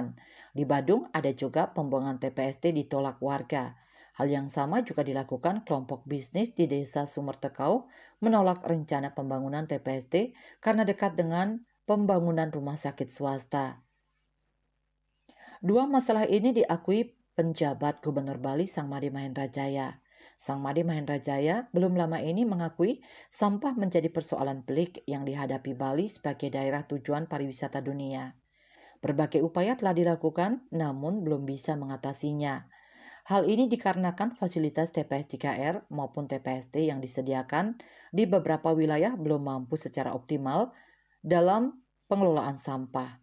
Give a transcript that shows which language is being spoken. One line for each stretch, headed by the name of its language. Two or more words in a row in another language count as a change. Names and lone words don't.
Indonesian: Di Badung ada juga pembuangan TPST ditolak warga. Hal yang sama juga dilakukan kelompok bisnis di Desa Sumertekau menolak rencana pembangunan TPST karena dekat dengan pembangunan rumah sakit swasta. Dua masalah ini diakui penjabat Gubernur Bali Sang Made Mahendra Jaya. Sang Made Mahendra Jaya belum lama ini mengakui sampah menjadi persoalan pelik yang dihadapi Bali sebagai daerah tujuan pariwisata dunia. Berbagai upaya telah dilakukan namun belum bisa mengatasinya. Hal ini dikarenakan fasilitas TPS 3R maupun TPST yang disediakan di beberapa wilayah belum mampu secara optimal dalam pengelolaan sampah.